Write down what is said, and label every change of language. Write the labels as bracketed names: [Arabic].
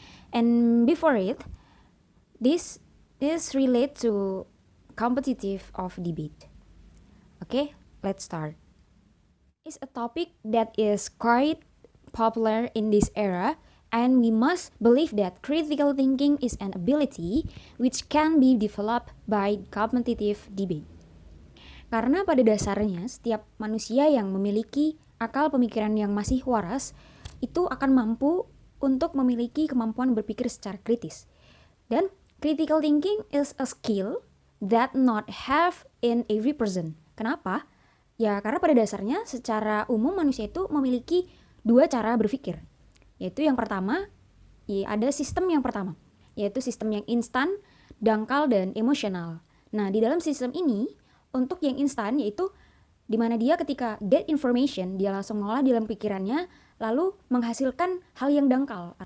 [English] And before it, this is related to competitive of debate. Okay, let's start. Is a topic that is quite popular in this era, and we must believe that critical thinking is an ability which can be developed by competitive debate. [Indonesian] Karena pada dasarnya setiap manusia yang memiliki akal pemikiran yang masih waras itu akan mampu untuk memiliki kemampuan berpikir secara kritis. [English] Dan critical thinking is a skill that not have in every person. [Indonesian] Kenapa? Ya karena pada dasarnya secara umum manusia itu memiliki dua cara berpikir. Yaitu yang pertama, ada sistem yang pertama, yaitu sistem yang instan, dangkal, dan emosional. Nah di dalam sistem ini, untuk yang instan yaitu dimana dia ketika [English] get information, [Indonesian] dia langsung mengolah dalam pikirannya, lalu menghasilkan hal yang dangkal.